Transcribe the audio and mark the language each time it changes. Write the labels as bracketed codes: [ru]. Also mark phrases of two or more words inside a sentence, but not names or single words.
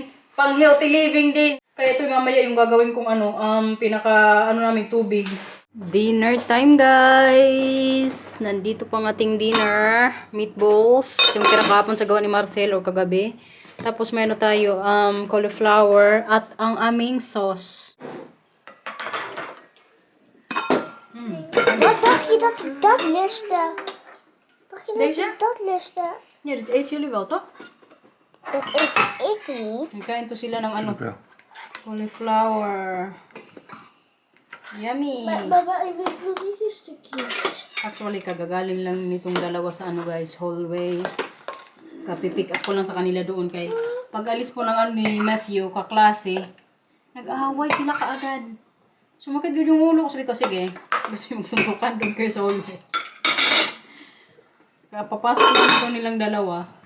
[tl] Pang [en] healthy living [tl] din. Kaya ito mamaya yung gagawin kong namin tubig. [en] Dinner time guys. [tl] Nandito pang ating dinner. Meatballs. Yung kinakapon sa gawa ni Marcel o kagabi. Tapos mayroon tayo cauliflower at ang aming sauce. [nl] Wat dacht je dat ik dat lustte? Dacht je dat Deze? ik dat lustte? Ja, dit eten jullie wel toch? Dat eet ik niet. [tl] Nagkain to sila ng [nl] Wel. [tl] cauliflower. Yummy! [nl] Baba, ik wil niet een stukje. [tl] Actually, kagagaling lang nitong dalawa sa guys, hallway. Kapipick up ko lang sa kanila doon kay pag-alis po ng ni Matthew, kaklase, nag-aaway sila kaagad. Sumakit yun yung ulo ko. Sabi ko, sige, gusto yung magsundukan doon kayo sa hallway. Kaya papasok lang ito nilang dalawa.